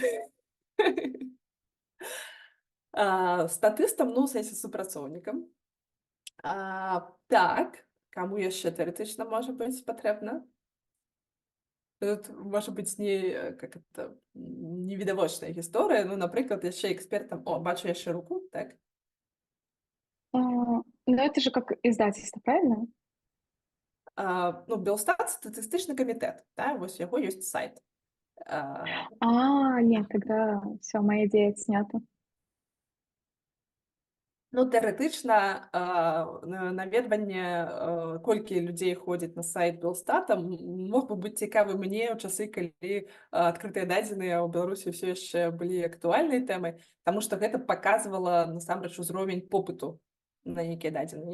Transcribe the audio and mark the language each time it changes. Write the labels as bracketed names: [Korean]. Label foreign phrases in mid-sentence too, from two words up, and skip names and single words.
[Belarusian] Статыстам, ну, у сэнсе супрацоўнікам. Так, каму яшчэ тэарэтычна можа быць патрэбна? Тут можа быць невідавочная гісторыя. Ну, напрыклад, яшчэ экспертам... О, бачу яшчэ руку, так? [Russian] Ну, это же как издательство, правильно? [Belarusian] Ну, Белстат — статыстычны камітэт, да? Вось яго ёсць сайт. [Russian] Нет, тогда все, моя идея снята. [Belarusian] Ну, тэарэтычна наведванне, колькі людзей ходзіць на сайт Белстата, мог бы быць цікавы мне ў часы, калі адкрытыя дадзеныя ў Беларусі ўсё яшчэ былі актуальнай тэмай, таму што гэта паказвала насамрэч узровень попыту на нейкія дадзеныя.